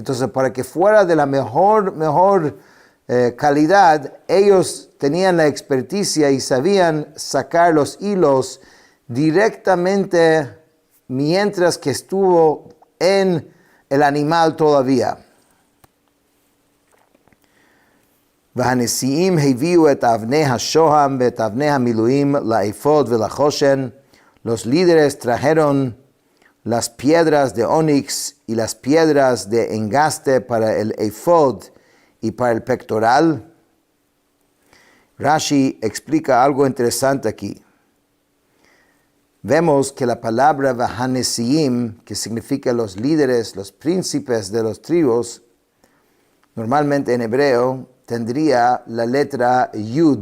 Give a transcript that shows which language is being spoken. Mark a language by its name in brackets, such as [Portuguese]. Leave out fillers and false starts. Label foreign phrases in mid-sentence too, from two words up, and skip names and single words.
[Spanish] Entonces, para que fuera de la mejor calidad, ellos tenían la experticia y sabían sacar los hilos directamente mientras que estuvo en el animal todavía. [Hebrew] והנשיאים הביאו את אבני השוהם ואת אבני המילואים לאפוד ולחושן. [Spanish] Los líderes trajeron las piedras de onix y las piedras de engaste para el efod y para el pectoral. Rashi explica algo interesante aquí. Vemos que la palabra Vahanesiim, que significa los líderes, los príncipes de los tribus, normalmente en hebreo tendría la letra Yud.